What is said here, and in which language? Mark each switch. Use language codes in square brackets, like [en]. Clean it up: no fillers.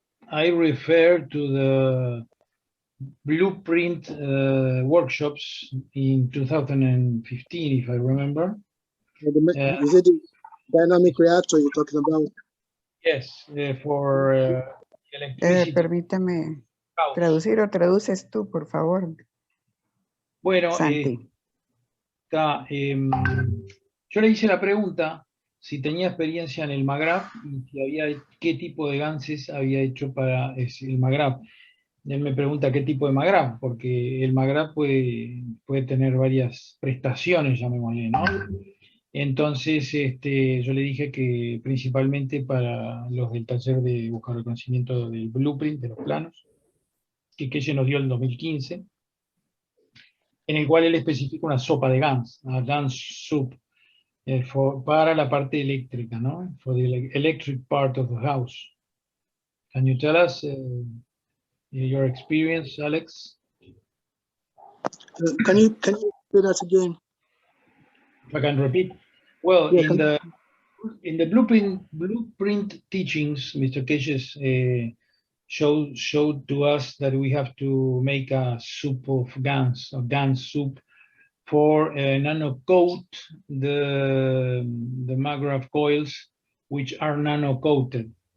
[en] I refer to the blueprint workshops in 2015, if I remember. Is it the dynamic reactor you're talking about? Yes, for electricity. [es] Permítame traducir, o traduces tú, por favor. Bueno, Santi. yo le hice la pregunta si tenía experiencia en el MAGRAP y si qué tipo de ganses había hecho para el MAGRAP. Él me pregunta qué tipo de MAGRAP, porque el MAGRAP puede tener varias prestaciones, llamémosle, ¿no? Entonces, yo le dije que principalmente para los del taller de buscar el conocimiento del blueprint, de los planos, que se nos dio en 2015, en el cual él especifica una sopa de GANS, una GANS soup, para la parte eléctrica, ¿no? [en] For the electric part of the house. Can you tell us your experience, Alex? Can you say that again? If I can repeat. Well, Yeah, in the blueprint teachings, Mr. Cages showed to us that we have to make a soup of GANS, a GANS soup, for nano coat the MAGRAPH coils, which are nano coated.